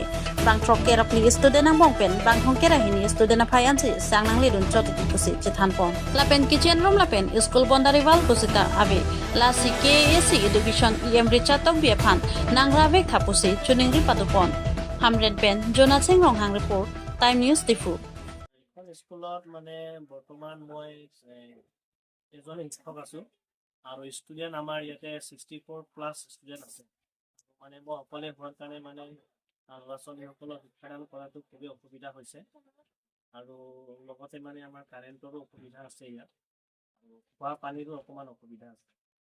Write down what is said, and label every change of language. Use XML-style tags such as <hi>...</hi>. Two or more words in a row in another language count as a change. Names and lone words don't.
<mjw>Bang Trokera Pli student ang bongpen bang Hongkera hini student na phayansi sangnang ledun chotiti pusi chithanpon lapen</mjw> <en>kitchen room</en> <mjw>lapen</mjw> <en>school bondari wal</en> <mjw>pusita abe la CKAC education EM richatok biaphan nangra vek thapusi chuningri padupon hamred ben Jonah Singh Ronghang report Time News Difu</mjw> <as>স্কুলত মানে বৰ্তমান মই এজন শিক্ষক আছো আৰু ষ্টুডেন্ট আমাৰ ইয়াতে 64+ ষ্টুডেন্ট আছে মানে মই অকলে হোৱাৰ কাৰণে মানে ল'ৰা-ছোৱালীসকলক শিক্ষাদান কৰাটো খুবেই অসুবিধা হৈছে আৰু লগতে মানে আমাৰ কাৰেণ্টৰো অসুবিধা আছে ইয়াত আৰু খোৱা পানীৰো অকমান অসুবিধা আছে</as>